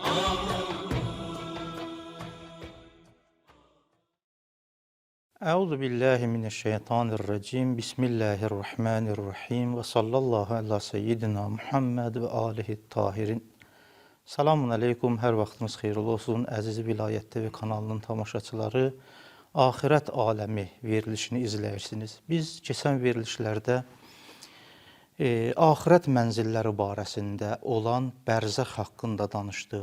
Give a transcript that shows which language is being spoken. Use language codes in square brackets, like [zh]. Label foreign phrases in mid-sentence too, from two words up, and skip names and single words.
[ar] أعوذ بالله من الشيطان الرجيم. بسم الله الرحمن الرحيم. وصلى الله على سيدنا محمد وآله الطاهرين. سلام عليكم. [az] Hər vaxtınız xeyirli olsun. Əziz Vilayət TV kanalının tamaşaçıları, Axirət Aləmi verilişini izləyirsiniz. Biz keçən verilişlərdə axirət mənzilləri barəsində olan bərzəx haqqında danışdıq.